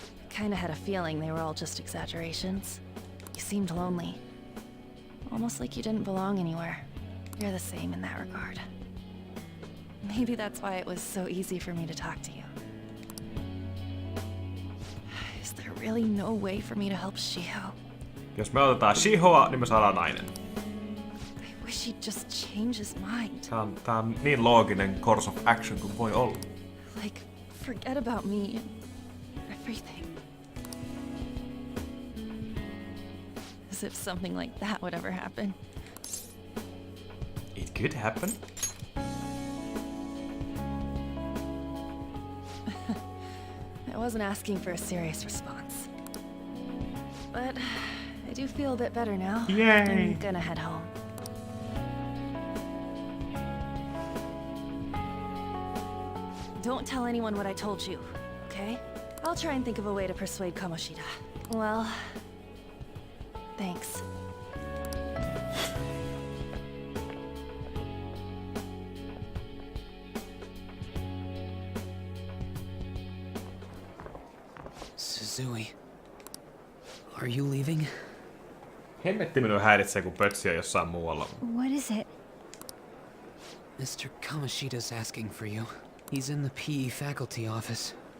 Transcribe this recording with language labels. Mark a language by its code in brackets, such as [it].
[en] Kinda had a feeling they were all just exaggerations. You seemed lonely. Almost like you didn't belong anywhere. You're the same in that regard. Maybe that's why it was so easy for me to talk to you. Is there really no way for me to help Shiho? [fi] Jos me otetaan Shihoa, niin me saadaan nainen. [en] I wish he'd just change his mind. [fi] Tää on niin looginen [en] course of action [fi] kuin voi olla. [en] Like, forget about me and everything. As if something like that would ever happen. It could happen. I wasn't asking for a serious response. But I do feel a bit better now. Yay! I'm gonna head home. Don't tell anyone what I told you, okay? I'll try and think of a way to persuade Kamoshida. Well, thanks. Suzui, are you leaving? [fi] Hemmetti minua häiritsee, kun pötsiä jossain muualla. [en] What is it? Mr. Kamoshida's asking for you. He's in the PE faculty office.